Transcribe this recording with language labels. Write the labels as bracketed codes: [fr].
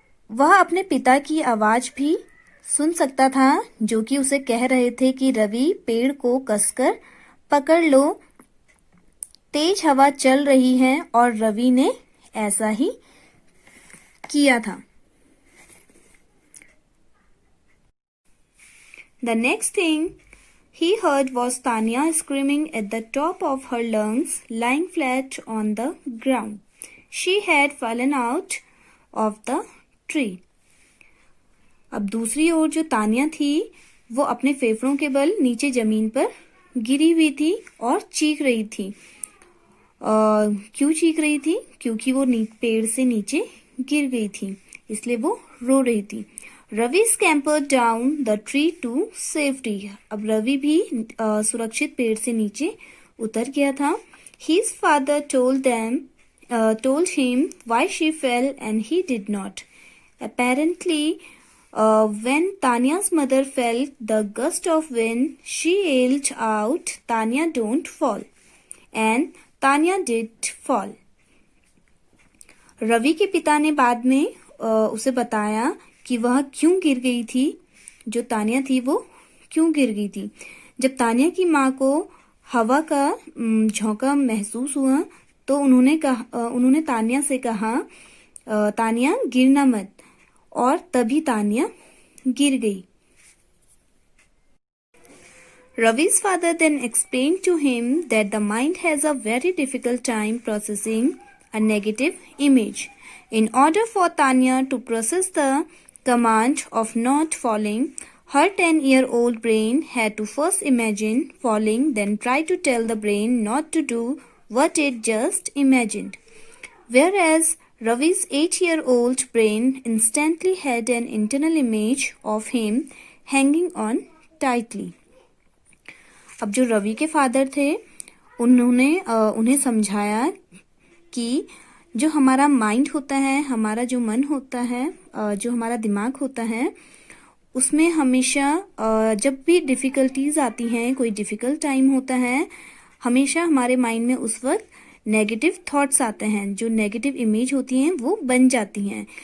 [hi] वह अपने पिता की आवाज भी सुन सकता था जो कि उसे कह रहे थे कि रवि पेड़ को कसकर पकड़ लो, तेज हवा चल रही है, और रवि ने ऐसा ही किया था। [en] The next thing he heard was Tanya screaming at the top of her lungs, lying flat on the ground. She had fallen out of the tree. [hi] अब दूसरी ओर जो तानिया थी वो अपने फेफड़ों के बल नीचे जमीन पर गिरी हुई थी और चीख रही थी। क्यों चीख रही थी? क्योंकि वो पेड़ से नीचे गिर गई थी, इसलिए वो रो रही थी। [en] Ravi scampered down the tree to safety. [hi] अब रवि भी सुरक्षित पेड़ से नीचे उतर गया था। [en] His father told him why she fell and he did not. Apparently, when Tanya's mother felt the gust of wind, she yelled out, "Tanya, don't fall." And Tanya did fall. [hi] Ravi के पिता ने बाद में उसे बताया कि वह क्यों गिर गई थी, जो तानिया थी वो क्यों गिर गई थी। जब तानिया की माँ को हवा का झोंका महसूस हुआ तो उन्होंने तानिया से कहा, तानिया गिरना मत, और तभी तानिया गिर गई। [en] Ravi's father then explained to him that the mind has a very difficult time processing a negative image. In order for Tanya to process the command of not falling, her 10-year-old brain had to first imagine falling, then try to tell the brain not to do what it just imagined. Whereas Ravi's 8-year-old brain instantly had an internal image of him hanging on tightly. [hi] अब जो रवि के father थे उन्होंने उन्हें समझाया कि जो हमारा माइंड होता है, हमारा जो मन होता है, जो हमारा दिमाग होता है, उसमें हमेशा जब भी डिफ़िकल्टीज आती हैं, कोई डिफ़िकल्ट टाइम होता है, हमेशा हमारे माइंड में उस वक्त नेगेटिव थॉट्स आते हैं, जो नेगेटिव इमेज होती हैं वो बन जाती हैं।